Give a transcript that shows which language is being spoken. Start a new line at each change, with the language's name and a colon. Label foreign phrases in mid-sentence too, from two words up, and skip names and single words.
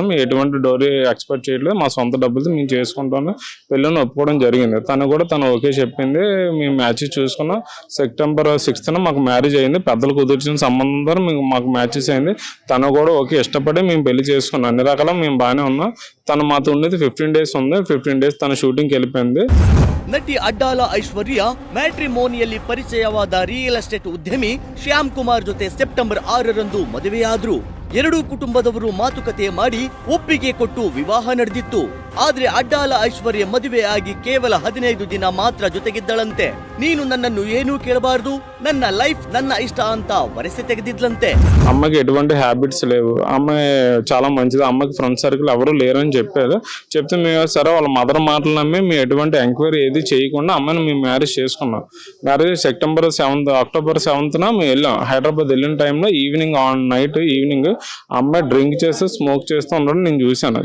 Telugu: ఎటువంటి
English: dowry expect
Telugu: చేయట్లేదు, మా సొంత డబ్బులతో మేము చేసుకుంటాము పెళ్ళిని ఒప్పుకోవడం జరిగింది. తను కూడా ఓకే చెప్పింది. మేము మ్యాచెస్ చూసుకున్నాం. సెప్టెంబర్ 6th మాకు మ్యారేజ్ అయింది. పెద్దలు కుదిర్చిన సంబంధం ద్వారా మాకు మ్యాచెస్ అయింది. తను కూడా ఓకే ఇష్టపడి మేము పెళ్లి చేసుకున్నాం. అన్ని రకాల మేము బాగానే ఉన్నాం. తను మాతో ఉండేది 15 days ఉంది. 15 days తన షూటింగ్కి వెళ్ళిపోయింది.
Kannada: ನಟಿ ಅಡ್ಡಾಲ ಐಶ್ವರ್ಯ ಮ್ಯಾಟ್ರಿಮೋನಿಯಲ್ಲಿ ಪರಿಚಯವಾದ
English: real estate
Kannada: ಉದ್ಯಮಿ ಶ್ಯಾಮ್ ಕುಮಾರ್ ಜೊತೆ ಸೆಪ್ಟೆಂಬರ್ 6ರಂದು ಮದುವೆಯಾದ್ರು. ಎರಡೂ ಕುಟುಂಬದವರು ಮಾತುಕತೆ ಮಾಡಿ ಒಪ್ಪಿಗೆ ಕೊಟ್ಟು ವಿವಾಹ ನಡೆದಿತ್ತು. ಆದ್ರೆ ಅಡ್ಡಾಲ ಐಶ್ವರ್ಯ ಮದುವೆ ಆಗಿ ಕೇವಲ 15 ದಿನ ಮಾತ್ರ ಜೊತೆಗಿದ್ದಳಂತೆ. ನೀನು ನನ್ನನ್ನು ಏನೂ ಕೇಳಬಾರದು, ನನ್ನ ಲೈಫ್ ನನ್ನ ಇಷ್ಟ ಅಂತ ವರಸೆ ತೆಗೆದಿದ್ಲಂತೆ.
Telugu: అమ్మకి ఎటువంటి హ్యాబిట్స్ లేవు. అమ్మాయి చాలా మంచిది. అమ్మకి
English: friend circle
Telugu: ఎవరు లేరని చెప్పారు. చెప్తే మేము సరే వాళ్ళ మదర్ మాటలు నమ్మి మేము ఎటువంటి ఎంక్వైరీ ఏది చేయకుండా అమ్మాయిని మేము మ్యారేజ్ చేసుకున్నాం.
English: marriage October
Telugu: 7th మేము వెళ్ళాం. హైదరాబాద్ వెళ్ళిన టైంలో
English: night evening
Telugu: అమ్మాయి డ్రింక్ చేస్తూ స్మోక్ చేస్తూ ఉండడం నేను చూశాను.